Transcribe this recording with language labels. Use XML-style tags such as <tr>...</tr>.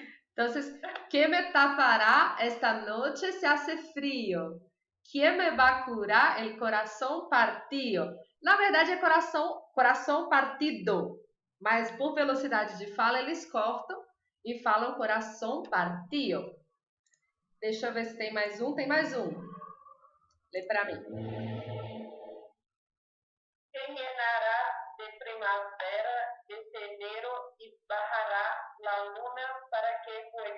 <es>Entonces, ¿qué me tapará esta noche se hace frío? ¿Quién me va a curar el corazón partido?</es> <pt>Na verdade é coração partido, mas por velocidade de fala eles cortam e falam coração partido. Deixa eu ver se tem mais um. Tem mais um. Lê para mim.</pt> <es>Se llenará de primavera este enero y bajará la luna para que</es>